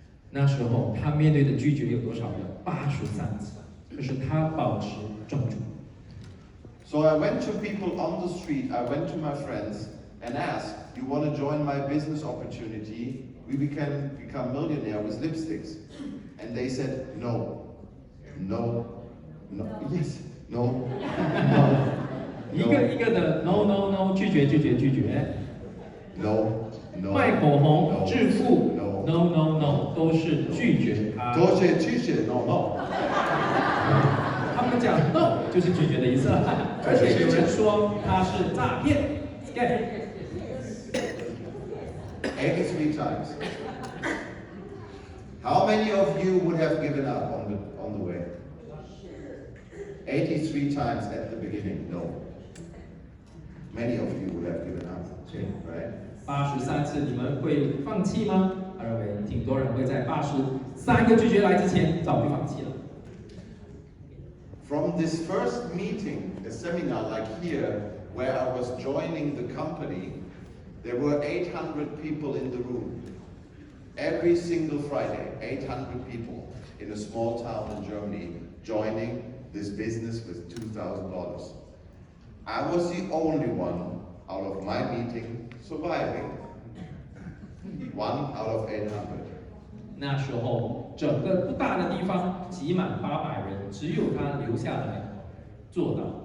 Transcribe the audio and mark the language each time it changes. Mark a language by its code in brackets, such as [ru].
[zh] 那时候他面对的拒绝有多少呢？83次，可是他保持专注。 [en] So I went to people on the street, I went to my friends and asked, you want to join my business opportunity? We can become millionaire with lipsticks. And they said, no, no, no, yes, no, no. [zh] 一个一个的 [en] no no no [zh] 拒绝拒绝拒绝 [en] No, no. [zh] 卖口红 [en] no, [zh] 致富 [en] no, no no no [zh] 都是拒绝他。都是拒绝 [en] no no。 [zh] 他们讲 no 就是拒绝的意思了，而且有人说他是诈骗 scam。 [en] 83 times. How many of you would have given up on the way? 83 times at the beginning, no. Many of you would have given up, right? [zh] 83次你们会放弃吗？他认为挺多人会在83个拒绝来之前早就放弃了。 [en] From this first meeting, a seminar like here, where I was joining the company, there were 800 people in the room. Every single Friday, 800 people in a small town in Germany joining this business with $2,000. I was the only one out of my meeting surviving. 1 out of 800. [zh] 那时候整个不大的地方挤满800人，只有他留下来做到。